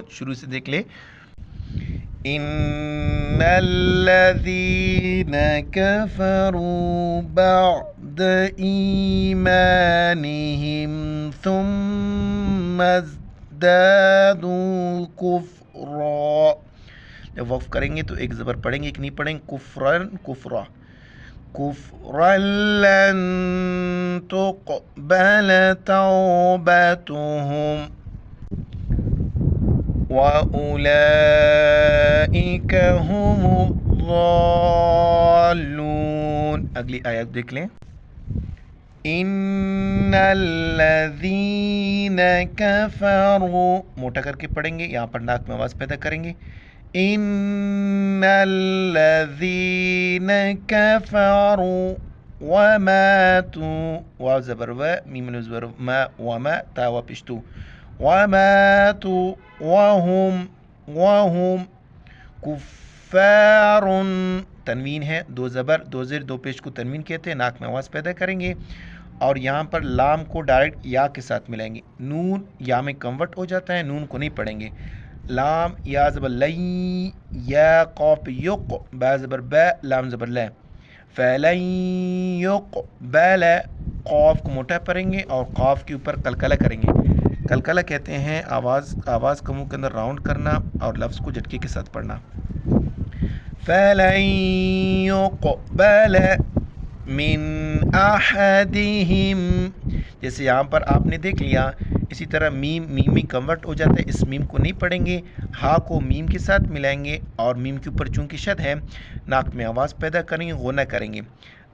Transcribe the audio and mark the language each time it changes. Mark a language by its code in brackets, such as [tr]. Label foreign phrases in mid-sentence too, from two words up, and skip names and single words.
[ur] شروع سے دیکھ لیں، [ar] ان الذین کفروا بعد ایمانہم ثم ازدادوا کفرا. [ur] جب وقف کریں گے تو ایک زبر پڑھیں گے، ایک نہیں پڑھیں گے، [ar] کفرن کفرا، کفرا لن تقبل توبتهم وَأُولَئِكَ هُمُ الضَّالُّونَ. [ur] اگلی آیت دیکھ لیں، [ar] ان الذین کفروا، [ur] موٹا کر کے پڑھیں گے، یہاں پر ناک میں آواز پیدا کریں گے، [ar] ان الذین کفروا وماتوا، [ur] واو زبر و، میم زبر ما، وما، تا و پشتو، وماتوا [ar] وهم کفار، [ur] تنوین ہے، 2 زبر 2 زیر 2 پیش کو تنوین کہتے ہیں، ناک میں آواز پیدا کریں گے اور یہاں پر لام کو ڈائریکٹ یا کے ساتھ ملائیں گے، نون یا میں کنورٹ ہو جاتا ہے، نون کو نہیں پڑھیں گے، لام یا زبر لئی، یا قاف یق، با زبر با، لام زبر لا، [ar] فلن یقبل، [ur] قاف کو موٹا پڑھیں گے اور قاف کے اوپر قلقلہ کریں گے. قلقلہ کہتے ہیں آواز کا منہ کے اندر راؤنڈ کرنا اور لفظ کو جھٹکے کے ساتھ پڑھنا. [ar] فلن یقبل من احدہم، [ur] جیسے یہاں پر آپ نے دیکھ لیا، اسی طرح میم میں کنورٹ ہو جاتا ہے، اس میم کو نہیں پڑھیں گے، ہا کو میم کے ساتھ ملائیں گے اور میم کے اوپر چونکہ شد ہے، ناک میں آواز پیدا کریں گے، غنہ کریں گے.